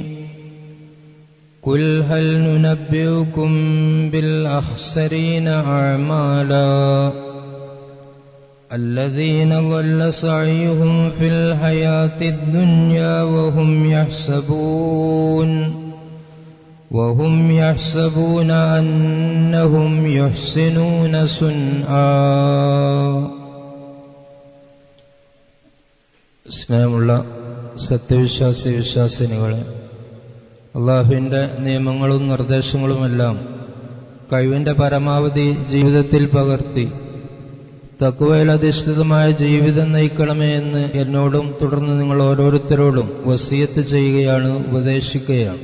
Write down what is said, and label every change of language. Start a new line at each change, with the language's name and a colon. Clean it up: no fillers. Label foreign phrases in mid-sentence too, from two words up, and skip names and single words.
Arabic: قل هل ننبئكم بالأخسرين أعمالا الذين ضل سعيهم في الحياة الدنيا وهم يحسبون أنهم يحسنون صنعا.
Malayalam: സ്നേഹമുള്ള സത്യവിശ്വാസി വിശ്വാസിനികളെ, അള്ളാഹുവിൻ്റെ നിയമങ്ങളും നിർദ്ദേശങ്ങളുമെല്ലാം കഴിവിൻ്റെ പരമാവധി ജീവിതത്തിൽ പകർത്തി തഖ്വയിൽ അധിഷ്ഠിതമായ ജീവിതം നയിക്കണമേ എന്ന് എന്നോടും തുടർന്ന് നിങ്ങൾ ഓരോരുത്തരോടും വസിയത്ത് ചെയ്യുകയാണ്, ഉപദേശിക്കുകയാണ്.